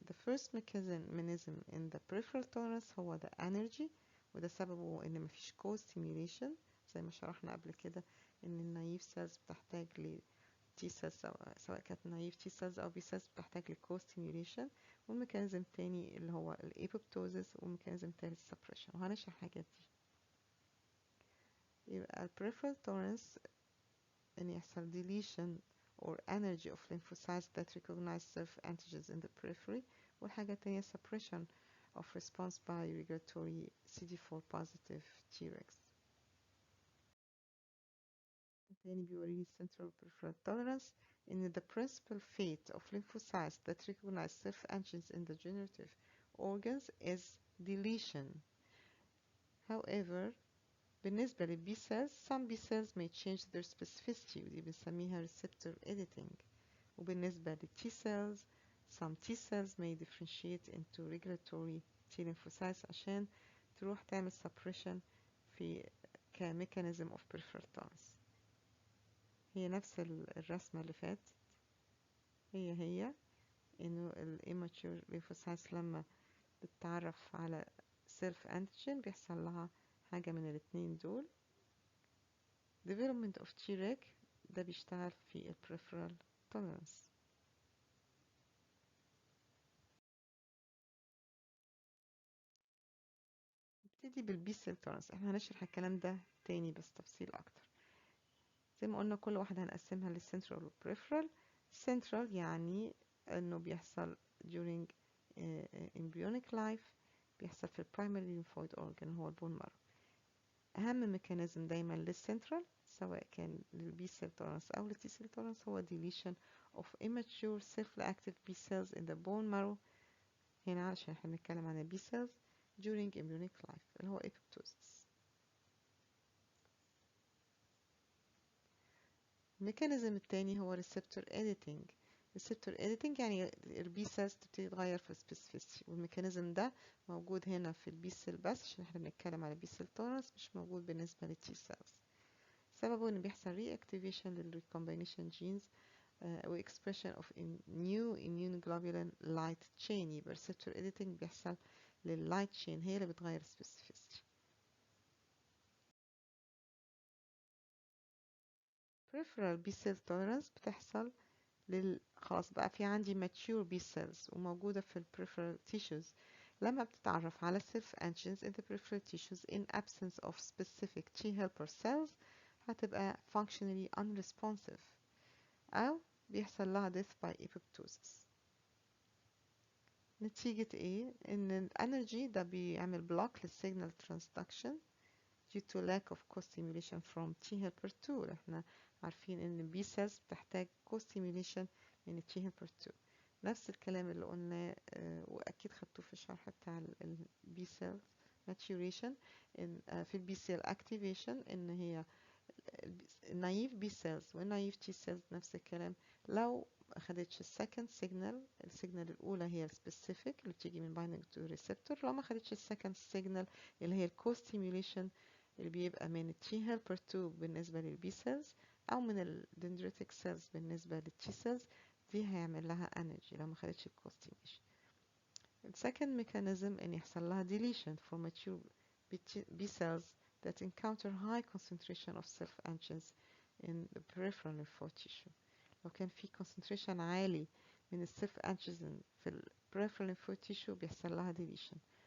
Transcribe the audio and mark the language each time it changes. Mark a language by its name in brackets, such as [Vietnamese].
[English] The first mechanism in the peripheral tolerance [Arabic] هو [English] the energy، [Arabic] وده سببه ان مفيش co-stimulation زي ما شرحنا قبل كده ان النايف سيلز بتحتاج ل T cells سواء كانت نايف T cells أو B cells بتحتاج ل co-stimulation. والميكانيزم التاني اللي هو الابوبتوزيس، والميكانيزم التالت suppression، وهنشرح الحاجات دي. يبقى ال [English] peripheral tolerance [Arabic] إن يحصل [English] deletion or energy of lymphocytes that recognize self-antigens in the periphery، [Arabic] والحاجة التانية [English] suppression of response by regulatory CD4 positive Tregs. [Arabic] تاني بيوريني [English] central peripheral tolerance in the principal fate of lymphocytes that recognize self-antigens in the generative organs is deletion. However, [Arabic] بالنسبة لل [English] B cells, some B cells may change their specificity [Arabic] ودي بنسميها [English] receptor editing. [Arabic] وبالنسبة لل [English] T cells, some T cells may differentiate into regulatory T lymphocytes [Arabic] عشان تروح تعمل [English] suppression [Arabic] في ك [English] mechanism of peripheral tolerance. [Arabic] هي نفس الرسمة اللي فاتت، هي انه ال immature lymphocytes لما بتتعرف على self antigen بيحصل لها حاجة من الاتنين دول. [English] development of Treg [Arabic] ده بيشتغل في ال [English] peripheral tolerance. [Arabic] نبتدي بالبي سيل tolerance. احنا هنشرح الكلام ده تاني بس تفصيل اكتر. زي ما قلنا كل واحدة هنقسمها للسنترال والبريفرال. central يعني انه بيحصل during [English] embryonic life [Arabic] بيحصل في [English] primary lymphoid organ [Arabic] هو البون [English] marrow. [Arabic] أهم ميكانيزم دايما للسنترال سواء كان للبي سيل تولرانس أو للتي سيل تولرانس هو [English] deletion of immature self-reactive B cells in the bone marrow. [Arabic] هنا علشان احنا بنتكلم عن البي cells during embryonic life اللي هو apoptosis. الميكانيزم التاني هو receptor editing. receptor editing يعني البي سيلز تبتدي تتغير في السبيسيفيسيتي، والميكانيزم ده موجود هنا في البي سيل بس عشان احنا بنتكلم على البي سيل تولرانس، مش موجود بالنسبة للتي سيلز. سببه ان بيحصل [English] reactivation للrecombination genes و expression of new immunoglobulin light chain. [Arabic] يبقى receptor editing بيحصل للlight chain هي اللي بتغير السبيسيفيسيتي. [English] peripheral B-cell tolerance [Arabic] بتحصل خلاص بقى في عندي [English] mature B cells وموجودة في ال peripheral tissues لما بتتعرف على self antigens in the peripheral tissues in absence of specific T helper cells [Arabic] هتبقى [English] functionally unresponsive [Arabic] أو بيحصل لها [English] death by apoptosis. [Arabic] نتيجة ايه؟ ان الانرجي ده بيعمل بلوك للسيجنال [English] transduction due to lack of co-stimulation from T helper 2. [Arabic] احنا عارفين ان B cells بتحتاج co-stimulation من T helper 2. نفس الكلام اللي قلناه واكيد خدتوه في الشرح بتاع ال B cells maturation في ال B cell activation ان هي naive B cells و naive T cells نفس الكلام. لو خدتش السكند سيجنال، السيجنال الأولى هي السبيسيفيك اللي بتيجي من بايندنج تو ريسبتور، لو ما خدتش السكند سيجنال اللي هي الكو ستيميوليشن اللي بيبقى من التي هيلبر 2 بالنسبة للبي سيلز أو من الدندريتك سيلز بالنسبة للتي سيلز، دي هيعمل لها انرجي لو ما خدتش الكو ستيميوليشن. السكند ميكانيزم ان يحصل لها [English] deletion for mature B cells that encounter high concentration of self antigens in the peripheral lymphoid tissue. [Arabic] لو كان في concentration عالي من السيلف antigen في ال peripheral lymphoid tissue بيحصل لها deletion.